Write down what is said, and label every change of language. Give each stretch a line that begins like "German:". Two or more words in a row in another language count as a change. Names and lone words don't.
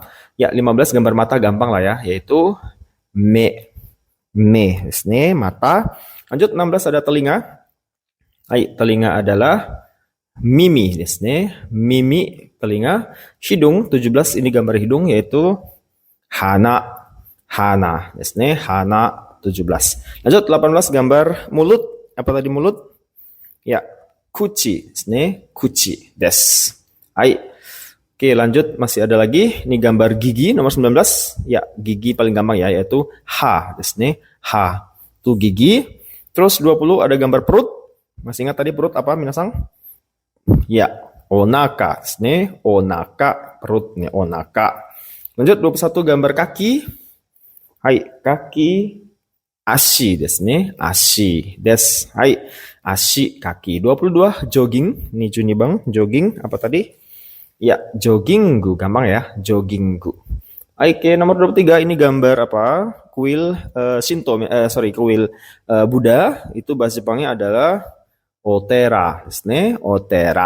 Indonesian: Ya, 15 gambar mata, gampang lah ya, yaitu me.
Japanese: 目ですね,
Indonesian: mata. Lanjut 16 ada telinga. Hai, telinga adalah
Japanese: 耳ですね.
Indonesian: Mimi, telinga. Hidung, 17 ini gambar hidung, yaitu hana.
Japanese: 鼻ですね。鼻、17.
Indonesian: Lanjut 18 gambar mulut. Apa tadi mulut? Ya,
Japanese: 口ですね。口です.
Indonesian: Hai. Oke, lanjut masih ada lagi. Ini gambar gigi nomor 19. Ya, gigi paling gampang ya, yaitu
Japanese: 歯ですね.
Indonesian: Ha. Itu gigi. Terus 20 ada gambar perut. Masih ingat tadi perut apa minasang? Ya,
Japanese: お腹ですね。お腹,
Indonesian: perut nih, onaka. Lanjut 21 gambar kaki. Hai, kaki.
Japanese: 足ですね. 足です。はい、足,
Indonesian: kaki. 22 jogging. Ini Juni bang, jogging apa tadi? Ya, jogginggu, gampang ya, jogginggu. Oke, nomor 23 ini gambar apa? Kuil Shinto, kuil Buddha. Itu bahasa Jepangnya adalah
Japanese: お寺、ですね、お寺.